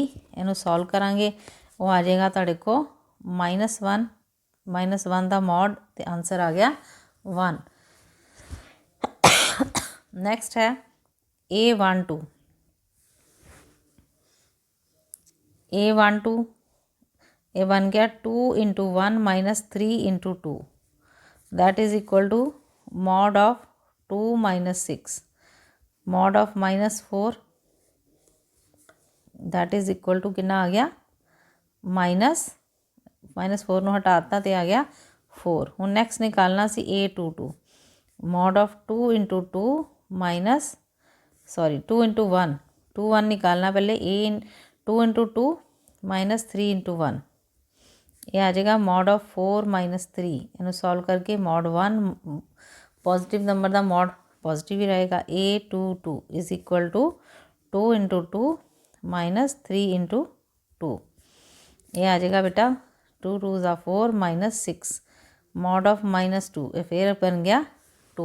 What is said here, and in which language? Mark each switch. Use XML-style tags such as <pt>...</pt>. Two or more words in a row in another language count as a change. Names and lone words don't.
<pa>ਇਹਨੂੰ ਸੋਲਵ ਕਰਾਂਗੇ, ਉਹ ਆ ਜਾਏਗਾ ਤੁਹਾਡੇ ਕੋਲ -1 ਦਾ ਮੋਡ ਤੇ ਆਂਸਰ ਆ ਗਿਆ 1। ਨੈਕਸਟ ਹੈ A12। A12 ਇਹ ਬਣ ਗਿਆ 2 × 1 - 3 × 2,</pa> <en>that is equal to mod of 2 - 6, mod of -4, that is equal to</en> <pa>ਕਿੰਨਾ ਆ ਗਿਆ -4 ਨੂੰ ਹਟਾਤਾ ਤੇ ਆ ਗਿਆ 4। ਹੁਣ ਨੈਕਸਟ ਨਿਕਾਲਣਾ ਸੀ A22,</pa> <en>mod of 2 × 2 2 × 1,</en> <pa>1 ਨਿਕਾਲਣਾ ਪਹਿਲੇ, A 2 × 2 - 3 × 1, ਇਹ ਆ ਜਾਏਗਾ</pa> <en>mod of 4 - 3.</en> <pa>ਇਹਨੂੰ ਸੋਲਵ ਕਰਕੇ</pa> <en>mod 1 positive number</en> <pa>ਦਾ</pa> <en>mod positive</en> <pa>ਹੀ ਰਹੇਗਾ।</pa> <en>A22 is equal to 2 × 2 - 3 × 2,</en> <pa>ਇਹ ਆ ਜਾਏਗਾ ਬੇਟਾ 2 2 × 4 - 6,</pa> <en>mod of -2,</en> <pa>ਇਹ ਫਿਰ ਬਣ ਗਿਆ 2।</pa>